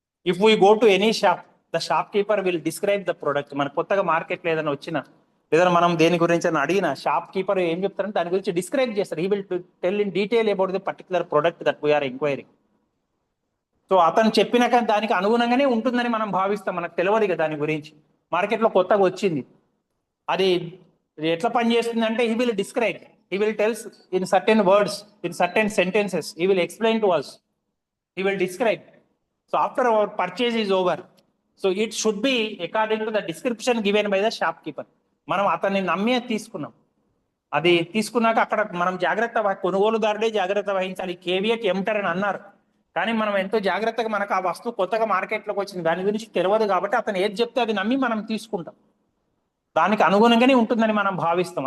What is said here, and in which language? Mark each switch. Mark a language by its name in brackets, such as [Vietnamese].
[English] If we go to any shop, the shopkeeper will describe the product. [Telugu] మన కొత్తగా మార్కెట్లో ఏదైనా వచ్చినా లేదా మనం దేని గురించి అని అడిగిన, షాప్ కీపర్ ఏం చెప్తారంటే దాని గురించి డిస్క్రైబ్ చేస్తారు. [English] He will tell in detail about the particular product that we are enquiring. [Telugu] So అతను చెప్పినాక దానికి అనుగుణంగానే ఉంటుందని మనం భావిస్తాం, మనకు తెలియదు కదా దాని గురించి. మార్కెట్లో కొత్తగా వచ్చింది, అది ఎట్లా పనిచేస్తుంది అంటే [English] He will describe, he will tells in certain words, in certain sentences, he will explain to us, he will describe. So after our purchase is over, so it should be according to the description given by the shopkeeper. [Telugu] మనం అతన్ని నమ్మి తీసుకున్నాం, అది తీసుకున్నాక అక్కడ మనం కొనుగోలుదారుడే జాగ్రత్త వహించాలి. కేవియట్ ఎంటర్ అని అన్నారు, కానీ మనం ఎంతో జాగ్రత్తగా, మనకు ఆ వస్తువు కొత్తగా మార్కెట్లోకి వచ్చింది, దాని గురించి తెలియదు కాబట్టి అతను ఏది చెప్తే అది నమ్మి మనం తీసుకుంటాం, దానికి అనుగుణంగానే ఉంటుందని మనం భావిస్తాం.